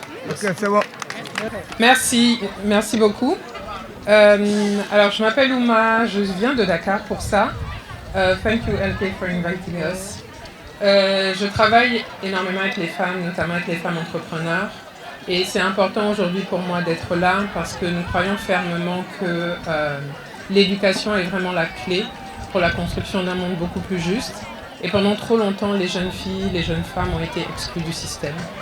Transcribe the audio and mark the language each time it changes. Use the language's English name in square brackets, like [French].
[French] Ok, c'est bon. Merci beaucoup. Alors, je m'appelle Ouma, je viens de Dakar pour ça. [English] Thank you, LK, for inviting us. [French] Je travaille énormément avec les femmes, notamment avec les femmes entrepreneurs. Et c'est important aujourd'hui pour moi d'être là parce que nous croyons fermement que l'éducation est vraiment la clé pour la construction d'un monde beaucoup plus juste. Et pendant trop longtemps, les jeunes filles, les jeunes femmes ont été exclues du système.